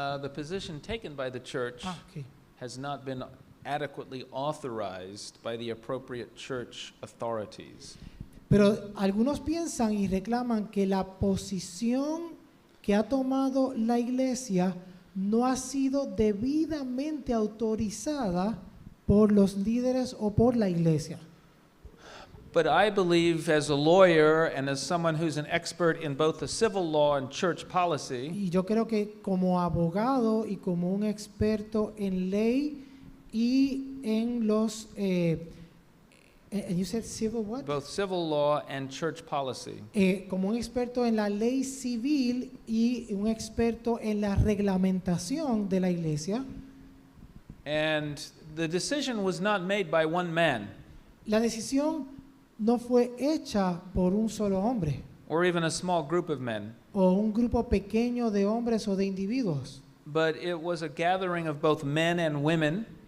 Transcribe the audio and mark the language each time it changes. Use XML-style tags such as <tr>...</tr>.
<en>The position taken by the church Okay. has not been adequately authorized by the appropriate church authorities.</en> <es>Pero algunos piensan y reclaman que la posición que ha tomado la iglesia no ha sido debidamente autorizada por los líderes o por la iglesia.</es> <en>But I believe, as a lawyer and as someone who's an expert in both the civil law and church policy,</en> <es>Y yo creo que como abogado y como un experto en ley y en los</es> <en>and you said civil what? both civil law and church policy,</en> <es>Como un experto en la ley civil y un experto en la reglamentación de la iglesia,</es> <en>and the decision was not made by one man</en> <es>la decisión no fue hecha por un solo hombre</es> <en>or even a small group of men,</en> <es>o un grupo pequeño de hombres o de individuos.</es> <en>but it was a gathering of both men and women</en>